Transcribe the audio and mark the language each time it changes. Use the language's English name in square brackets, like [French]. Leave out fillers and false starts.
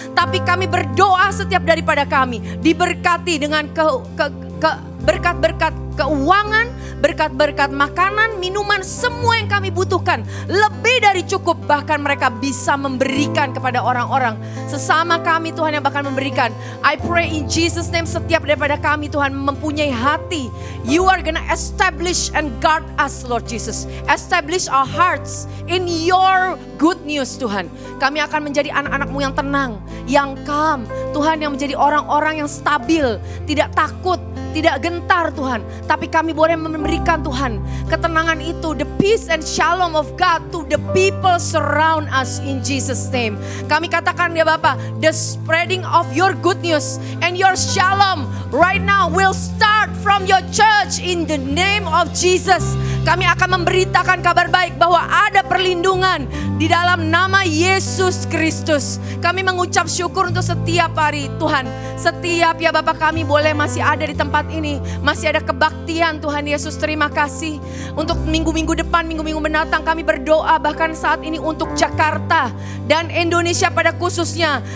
[Indonesian] Tapi kami berdoa setiap daripada kami diberkati dengan berkat-berkat keuangan, berkat-berkat makanan, minuman, semua yang kami butuhkan. Lebih dari cukup, bahkan mereka bisa memberikan kepada orang-orang. Sesama kami Tuhan yang bakal memberikan. [English] I pray in Jesus name, [Indonesian] setiap daripada kami Tuhan mempunyai hati. [English] You are gonna establish and guard us Lord Jesus. Establish our hearts in your good news Tuhan. [Indonesian] Kami akan menjadi anak-anak-Mu yang tenang, yang calm. Tuhan yang menjadi orang-orang yang stabil, tidak takut, tidak gentar Tuhan. Tapi kami boleh memberikan Tuhan ketenangan itu, [English] the peace and shalom of God to the people surround us in Jesus name. [Indonesian] Kami katakan ya Bapa, [English] the spreading of your good news and your shalom right now will start from your church in the name of Jesus. [Indonesian] Kami akan memberitakan kabar baik bahwa ada perlindungan di dalam nama Yesus Kristus. Kami mengucap syukur untuk setiap hari Tuhan. Setiap ya Bapa kami boleh masih ada di tempat ini. Masih ada kebaktian Tuhan Yesus, terima kasih. Untuk minggu-minggu depan, minggu-minggu mendatang kami berdoa bahkan saat ini untuk Jakarta dan Indonesia pada khususnya.